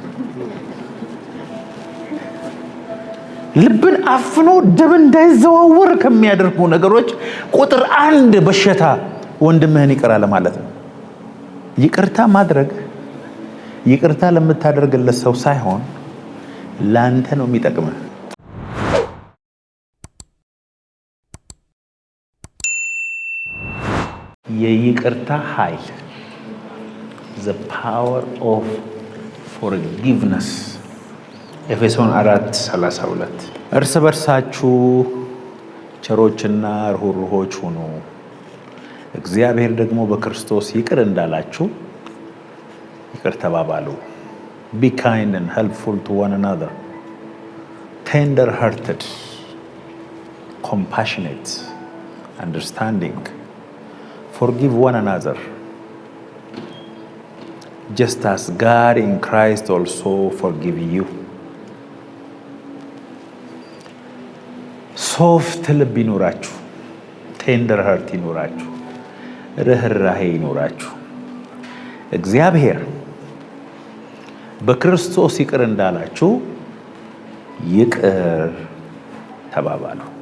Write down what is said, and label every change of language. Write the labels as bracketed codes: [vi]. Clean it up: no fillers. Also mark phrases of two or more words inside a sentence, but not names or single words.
[am] ልብን አፍኖ ደም እንዳይዘዋወር ከሚያደርጉ ነገሮች ቁጥር 1 በሽታ ወንድምህን ይቅር አለ ማለት ነው። ይቅርታ ማድረግ ይቅርታ ለምታደርግለት ሰው ሳይሆን ላንተ ነው የሚጠቅመው። የይቅርታ ኃይል [en] the power of forgiveness [am] ኤፌሶን 4:32 እርስ በርሳችሁ ቸሮችና ርኅሩኆች ሁኑ እግዚአብሔር ደግሞ በክርስቶስ ይቅር እንዳላችሁ ይቅር ተባባሉ። [en] be kind and helpful to one another, tender hearted, compassionate, understanding, forgive one another just as God in Christ also forgive you. [am] ሶፍት ልብ ይኖራችሁ፣ [en] tender heart [am] ይኖራችሁ፣ ርህራሄ ይኖራችሁ። እግዚአብሔር በክርስቶስ ይቅር እንዳላችሁ ይቅር ተባባሉ።